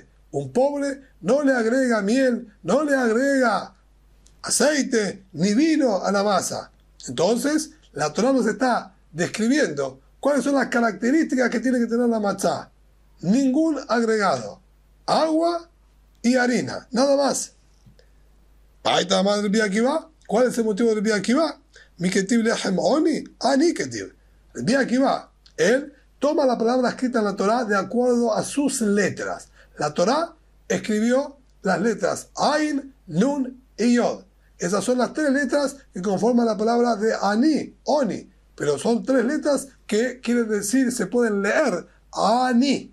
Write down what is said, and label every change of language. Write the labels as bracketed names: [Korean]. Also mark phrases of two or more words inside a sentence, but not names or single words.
[Spanish] Un pobre no le agrega miel, no le agrega aceite ni vino a la masa. Entonces, la Torá nos está describiendo cuáles son las características que tiene que tener la matzá. Ningún agregado. Agua y harina. Nada más. Ahí está más del Rabbi Akiva. ¿Cuál es el motivo del Rabbi Akiva? [Hebrew] מדכתיב לחם עוני עני כתיב. [Spanish] El Rabbi Akiva, él toma la palabra escrita en la Torá de acuerdo a sus letras. La Torá escribió las letras Ain, Nun y Yod. Esas son las tres letras que conforman la palabra de Ani, Oni. Pero son tres letras que quieren decir, se pueden leer Ani.